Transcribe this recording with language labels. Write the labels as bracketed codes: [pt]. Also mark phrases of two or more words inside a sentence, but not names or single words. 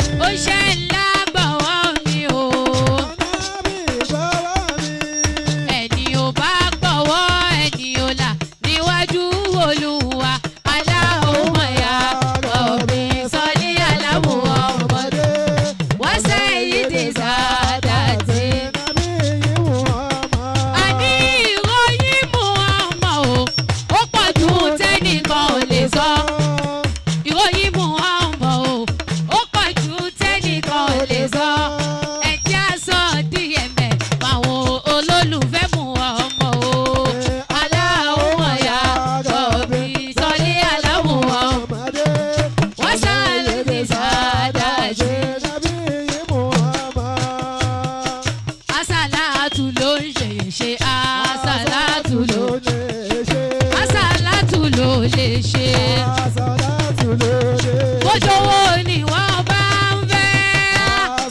[yo] ṣe ńlá gbọ̀wọ́ mi o. Ẹni ò bá gbọ̀wọ́ ẹni ò là níwájú Olúwa. [ar] اللهم يا رب صل على محمد وسيد السادات. [yo] Àní ìròyìn Muhammad o, ó pọ̀ jù tẹ́nìkan ò lè sọ. Ìròyìn Muhammad o, ó pọ̀ jù tẹ́nìkan ò lè sọ. Ẹ jẹ́ á sọ díẹ̀ mẹ́ fáwọn olólùfẹ́ Muhammad o. [ar] اللهم يا رب صل على محمد وسيد السادات. [yo] Àsàlátù ló ń ṣe àsàlátù ló àsàlátù ló lè ṣe. Bójówó ni wọ́n bá ń fẹ́.